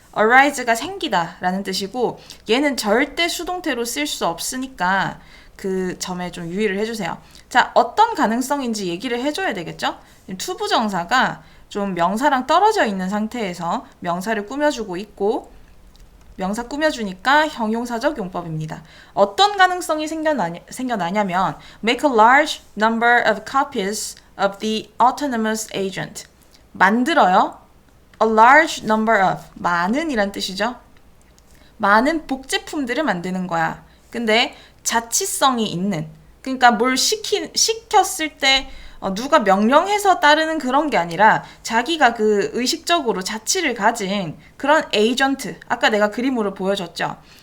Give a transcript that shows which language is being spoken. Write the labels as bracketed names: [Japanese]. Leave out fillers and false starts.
[Korean] arise가 생기다 라는 뜻이고 얘는 절대 수동태로 쓸 수 없으니까 그 점에 좀 유의를 해주세요. 자, 어떤 가능성인지 얘기를 해줘야 되겠죠? 투부정사가 좀 명사랑 떨어져 있는 상태에서 명사를 꾸며주고 있고 명사 꾸며주니까 형용사적 용법입니다. 어떤 가능성이 생겨나냐면 [English] make a large number of copies of the autonomous agent. [Korean] 만들어요. [English] a large number of. [Korean] 많은 이란 뜻이죠. 많은 복제품들을 만드는 거야. 근데 자치성이 있는. 그러니까 뭘 시켰을 때 누가 명령해서 따르는 그런 게 아니라 자기가 그 의식적으로 자치를 가진 그런 에이전트, 아까 내가 그림으로 보여줬죠.